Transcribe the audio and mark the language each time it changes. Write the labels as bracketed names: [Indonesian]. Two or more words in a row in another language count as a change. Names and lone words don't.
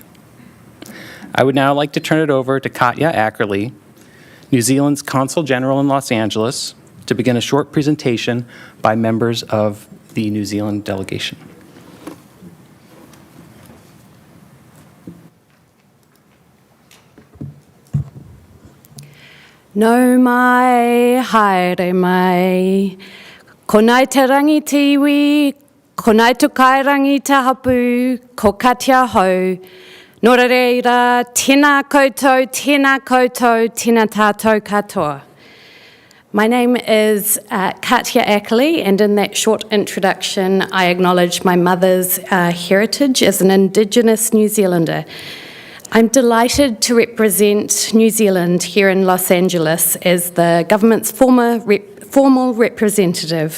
[English] I would now like to turn it over to Katja Ackerley, New Zealand's Consul General in Los Angeles, to begin a short presentation by members of the New Zealand delegation. [Māori] No mai, haere mai, ko nai te rangi te iwi, ko nai tukai rangi te hapu, ko katia hou, nora reira, tēnā koutou, tēnā tātou katoa. [English] My name is Katja Ackerley, and in that short introduction, I acknowledge my mother's heritage as an Indigenous New Zealander. I'm delighted to represent New Zealand here in Los Angeles as the government's formal representative.